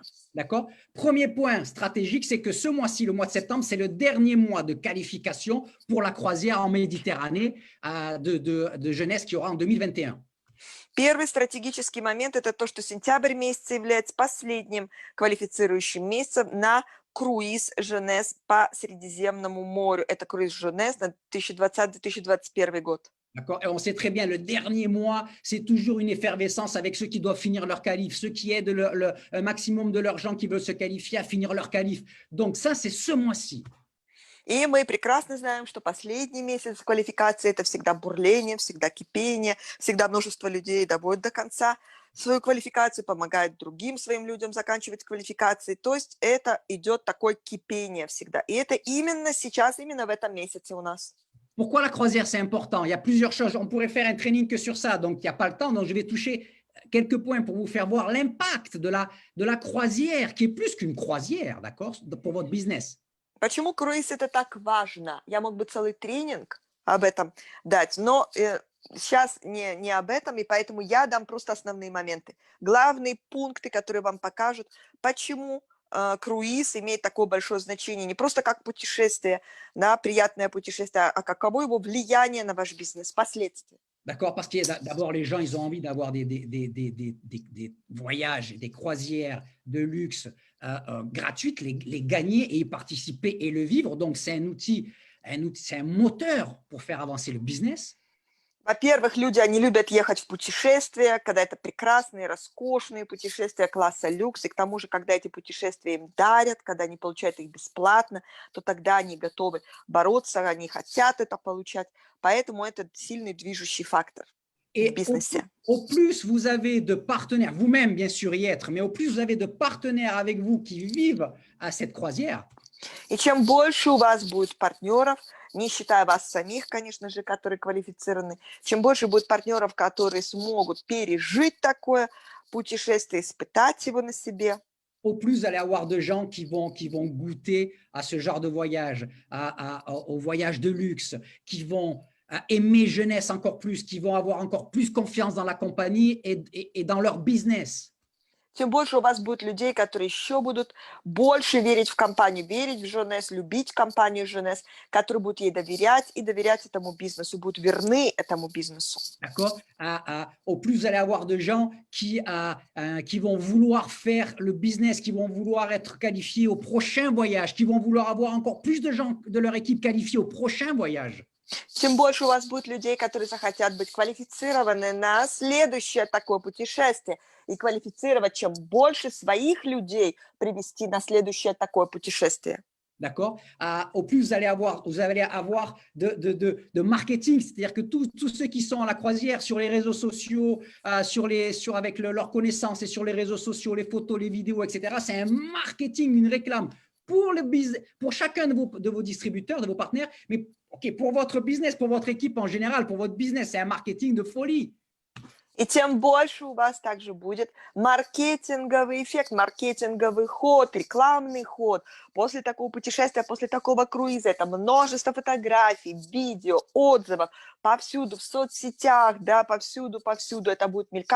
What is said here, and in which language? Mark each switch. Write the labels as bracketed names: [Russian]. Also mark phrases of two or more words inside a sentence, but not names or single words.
[French] D'accord? Premier point stratégique, c'est que ce mois-ci, le mois de septembre, c'est le dernier mois de qualification pour la croisière en Méditerranée de Jeunesse qui aura en 2021. [Russian] Первый стратегический момент – это то, что сентябрь месяц является последним квалифицирующим месяцем на круиз Женес по Средиземному морю. Это круиз Женес на 2020-2021 год. [French] D'accord? Et on sait très bien, le dernier mois, c'est toujours une effervescence avec ceux qui doivent finir leur qualif, ceux qui aident un maximum de leurs gens qui veulent se qualifier à finir leur qualif. Donc ça, c'est ce mois-ci. [Russian] И мы прекрасно знаем, что последний месяц квалификации – это всегда бурление, всегда кипение, всегда множество людей доводят до конца свою квалификацию, помогают другим своим людям заканчивать квалификации. То есть это идет такое кипение всегда. И это именно сейчас, именно в этом месяце у нас. [French] Pourquoi la croisière, c'est important? Il y a plusieurs choses. On pourrait faire un training que sur ça, donc il n'y a pas le temps. Donc, je vais toucher quelques points pour vous faire voir l'impact de la croisière, qui est plus qu'une croisière, d'accord, pour votre business. [Russian] Почему круиз это так важно? Я мог бы целый тренинг об этом дать, но сейчас не об этом, и поэтому я дам просто основные моменты. Главные пункты, которые вам покажут, почему круиз имеет такое большое значение, не просто как путешествие, да, приятное путешествие, а каково его влияние на ваш бизнес, последствия. [French] D'accord, parce que d'abord, les gens, ils ont envie d'avoir des voyages, des croisières de luxe gratuites, les gagner et y participer et le vivre. Donc, c'est un outil, c'est un moteur pour faire avancer le business. [Russian] Во-первых, люди, они любят ехать в путешествия, когда это прекрасные, роскошные путешествия класса люкс, и к тому же, когда эти путешествия им дарят, когда они получают их бесплатно, то тогда они готовы бороться, они хотят это получать, поэтому это сильный движущий фактор в [French] Et [Russian] бизнесе. [French] au plus vous avez de partenaires, vous-même bien sûr y être, mais au plus vous avez de partenaires avec vous qui vivent à cette croisière, [Russian] И чем больше у вас будет партнеров, не считая вас самих, конечно же, которые квалифицированы, чем больше будет партнеров, которые смогут пережить такое путешествие, испытать его на себе, [French] au plus vous allez avoir de gens qui vont goûter à ce genre de voyage, au voyage de luxe, qui vont aimer jeunesse encore plus, qui vont avoir encore plus confiance dans la compagnie et dans leur business. [Russian] тем больше у вас будет людей, которые еще будут больше верить в компанию, верить в Jeunesse, любить компанию Jeunesse, которые будут ей доверять и доверять этому бизнесу, будут верны этому бизнесу. [French] D'accord? Au plus vous allez avoir de gens qui vont vouloir faire le business, qui vont vouloir être qualifiés au prochain voyage, qui vont vouloir avoir encore plus de gens de leur équipe qualifiés au prochain voyage. [Russian] Тем больше у вас будет людей, которые захотят быть квалифицированы на следующее такое путешествие и квалифицировать чем больше своих людей привести на следующее такое путешествие. [French] D'accord? Au plus vous allez avoir de marketing, c'est-à-dire que tous ceux qui sont à la croisière sur les réseaux sociaux, avec leurs connaissances et sur les réseaux sociaux, les photos, les vidéos, etc., c'est un marketing, une réclame pour chacun de vos distributeurs, de vos partenaires, mais pour votre business, pour votre équipe en général, pour votre business, c'est un marketing de folie. [Russian] И тем больше у вас также будет маркетинговый эффект, маркетинговый ход, рекламный ход. После такого путешествия, после такого круиза, это множество фотографий, видео, отзывов, повсюду, в соцсетях, да, повсюду это будет мелькать.